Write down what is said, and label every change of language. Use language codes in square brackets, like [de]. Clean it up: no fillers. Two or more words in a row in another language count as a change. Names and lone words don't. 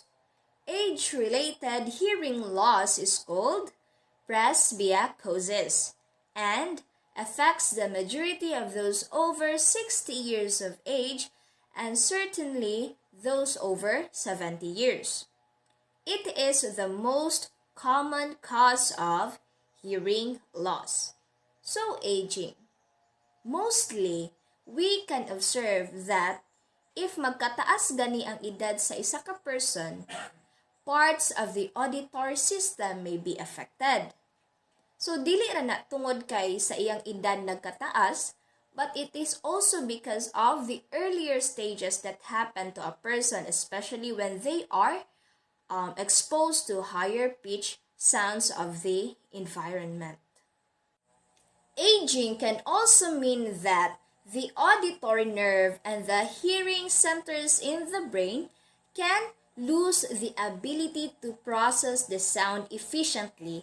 [en] Age-related hearing loss is called presbyacosis and affects the majority of those over 60 years of age and certainly those over 70 years. It is the most common cause of hearing loss. So aging. Mostly, we can observe that if [ceb] magkataas gani ang edad sa isa ka [en] person, parts of the auditory system may be affected. [ceb] So dili ra na tungod kay sa iyang edad nagkataas, [en] but it is also because of the earlier stages that happen to a person, especially when they are exposed to higher pitch sounds of the environment. Aging can also mean that the auditory nerve and the hearing centers in the brain can lose the ability to process the sound efficiently.